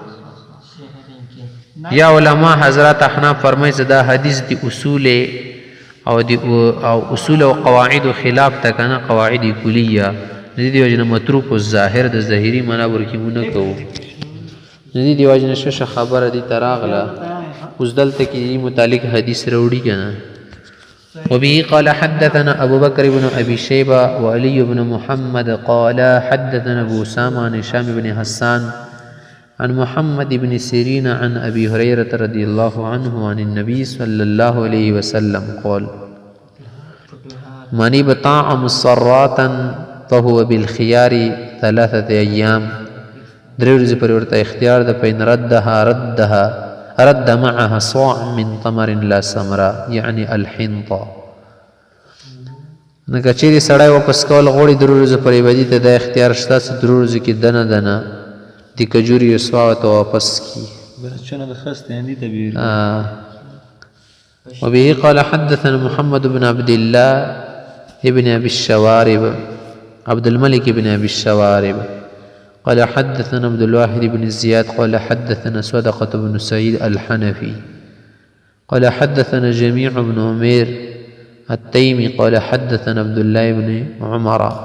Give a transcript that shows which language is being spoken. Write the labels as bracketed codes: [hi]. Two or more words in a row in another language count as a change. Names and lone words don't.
[ps] یا علما حضرات احناف فرمایي چې دا حدیث د اصول او اصول او قواعد خلاف ته کنه [ar] قواعد کلیه [ps] د دې وجه نه [ar] متروک الظاهر [ps] د ظاهري معنا ورکې مونږ نه کوو ندی دی واجب نشه خبره دی تراغله اوس دلته کې متعلق حدیث راوړي کنه. [ar] وبه قال حدثنا أبو بكر بن أبي شيبة وعلي بن محمد قال حدثنا أبو أسامة عن هشام بن حسان عن محمد بن سيرين عن أبي هريرة رضي الله عنه عن النبي صلى الله عليه وسلم قال من ابتاع مسراتا فهو بالخيار 3 أيام [ps] درې ورځې پورې ورته اختیار ده. [ar] فإن رد معها صاع من تمر لا سمرا يعني الحنطة. [ps] نو که چیرې سړی واپس کول غواړي درې ورځې پورې به دې ته دا اختیار شته چې درې ورځې کې دنه دنه د کجوري یو سواه ورته واپس کړي. [ar] وبه قال حدثنا محمد بن عبد الله ابن أبي الشوارب عبد الملك بن أبي الشوارب قال حدثنا عبد الواحد بن زياد قال حدثنا صدقة بن سعيد الحنفي قال حدثنا جميع بن عمير التيمي قال حدثنا عبد الله بن عمر